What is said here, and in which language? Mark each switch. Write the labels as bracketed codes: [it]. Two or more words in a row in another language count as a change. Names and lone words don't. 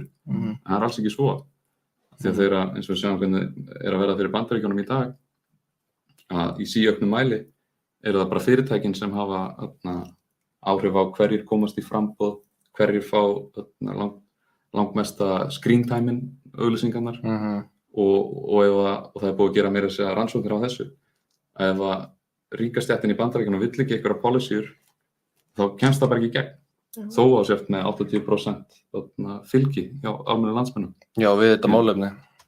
[is] En það er alls ekki svo. Því að þeirra, eins og við sjáum hvernig er að verða fyrir Bandaríkjunum í dag, að í síauknum mæli eru það bara fyrirtækin sem hafa áhrif á hverjir komast í framboð, hverjir fá langmesta [en] screen time- [is] in, auglýsingarnar og það er búið að gera meira að segja rannsóknir á þessu. Ef að ríkastéttin í Bandaríkjunum vill ekki einhverja policyur, þá kemst það bara ekki í gegn. Þó að sért með 80% fylgi hjá almennum landsmönnum. Já, við þetta málefni.